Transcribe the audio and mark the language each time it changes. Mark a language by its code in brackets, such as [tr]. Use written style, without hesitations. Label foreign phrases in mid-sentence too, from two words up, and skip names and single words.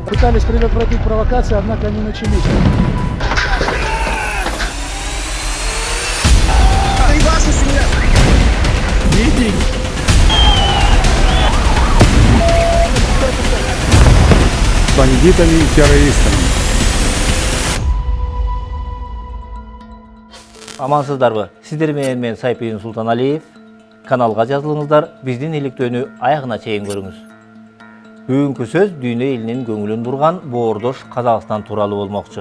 [ru] Пытались предотвратить провокации, однако они начались. Бандитами и террористами. [ky] Амансыздарбы? Сиздер менен мен Сайпин Султаналиев. Каналга жазылыңыздар, биздин иликтөөнү аягына чейин көрүңүз. Бүгүнкү сөз дүйнө элинин көңүлүн бурган боордош Казакстан тууралуу болмокчу.